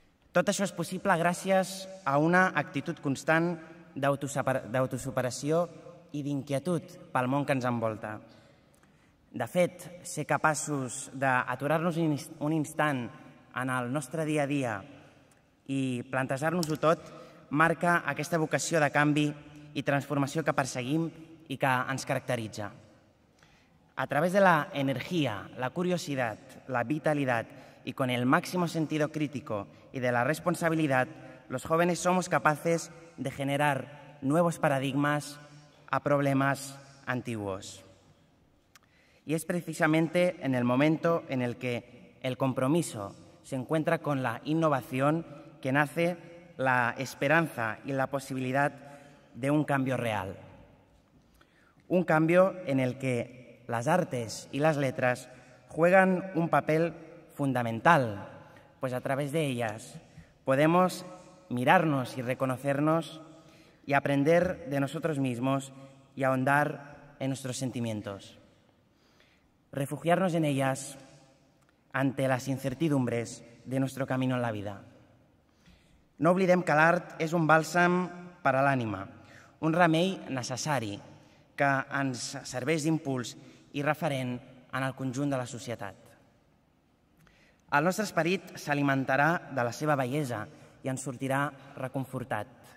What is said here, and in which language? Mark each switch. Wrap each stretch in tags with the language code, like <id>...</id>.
<ca>Tot això és possible gràcies a una actitud constant d'autosuperació i d'inquietud pel món que ens envolta. De fet, ser capaços d'aturar-nos un instant en el nostre dia a dia i plantejar-nos-ho tot marca aquesta vocació de canvi i transformació que perseguim y que ens caracteritza.</ca> <es>A través de la energía, la curiosidad, la vitalidad y con el máximo sentido crítico y de la responsabilidad, los jóvenes somos capaces de generar nuevos paradigmas a problemas antiguos. Y es precisamente en el momento en el que el compromiso se encuentra con la innovación que nace la esperanza y la posibilidad de un cambio real. Un cambio en el que las artes y las letras juegan un papel fundamental, pues a través de ellas podemos mirarnos y reconocernos y aprender de nosotros mismos y ahondar en nuestros sentimientos. Refugiarnos en ellas ante las incertidumbres de nuestro camino en la vida.</es> <ca>No oblidem que l'art és un bàlsam per a l'ànima, un remei necessari que ens serveix d'impuls i referent en el conjunt de la societat. El nostre esperit s'alimentarà de la seva bellesa i ens sortirà reconfortat.</ca>